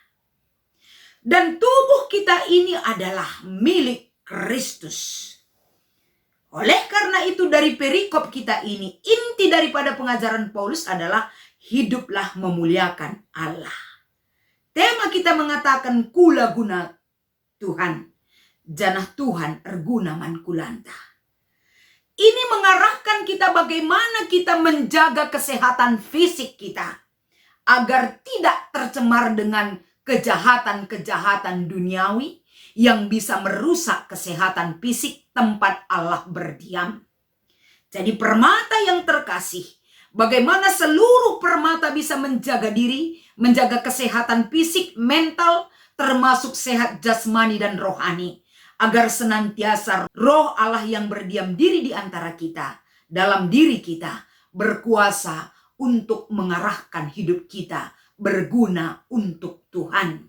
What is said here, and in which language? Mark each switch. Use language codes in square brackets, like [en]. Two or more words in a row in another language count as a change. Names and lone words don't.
[id] Dan tubuh kita ini adalah milik Kristus. Oleh karena itu dari perikop kita ini, inti daripada pengajaran Paulus adalah hiduplah memuliakan Allah. Tema kita mengatakan [btx] kula guna Tuhan. Janah Tuhan erguna man kulanta. [id] Ini mengarahkan kita bagaimana kita menjaga kesehatan fisik kita agar tidak tercemar dengan kejahatan-kejahatan duniawi yang bisa merusak kesehatan fisik tempat Allah berdiam. Jadi permata yang terkasih, bagaimana seluruh permata bisa menjaga diri, menjaga kesehatan fisik, mental, termasuk sehat jasmani dan rohani, agar senantiasa roh Allah yang berdiam diri di antara kita, dalam diri kita, berkuasa untuk mengarahkan hidup kita, berguna untuk Tuhan.